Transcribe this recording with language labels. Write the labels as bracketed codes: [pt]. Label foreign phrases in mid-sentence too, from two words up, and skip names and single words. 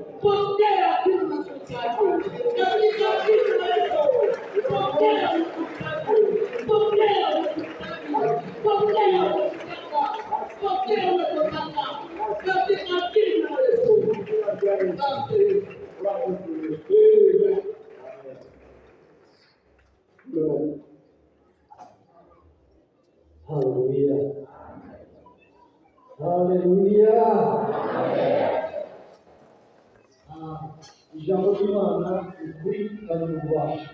[sw] Pokea kile unachohitaji. Katika jina la Yesu. Pokea unachohitaji. Pokea unachohitaji. Pokea unachotaka. Pokea unachotaka. Katika jina la Yesu. Asante. Haleluya. Haleluya. [rw] Ijambo ry'Imana ni ukuri kandi ni ububasha.